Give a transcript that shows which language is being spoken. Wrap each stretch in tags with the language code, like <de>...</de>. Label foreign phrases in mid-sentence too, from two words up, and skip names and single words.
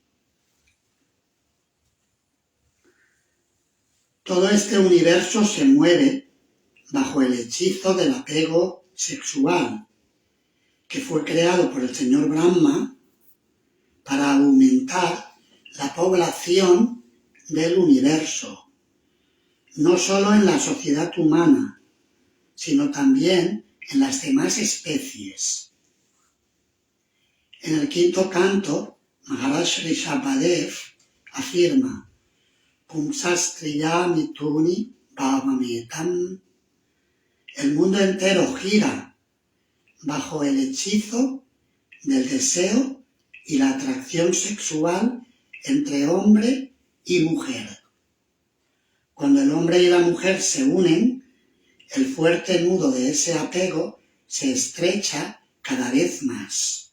<es>Todo este universo se mueve bajo el hechizo del apego sexual, que fue creado por el señor Brahma para aumentar la población del universo, no solo en la sociedad humana, sino también en las demás especies. En el quinto canto, Maharaj Rishabhadev afirma:</es> <sa>Pumsastriya mituni bhavametam.</sa> <es>El mundo entero gira bajo el hechizo del deseo y la atracción sexual entre hombre y mujer. Cuando el hombre y la mujer se unen, el fuerte nudo de ese apego se estrecha cada vez más.</es>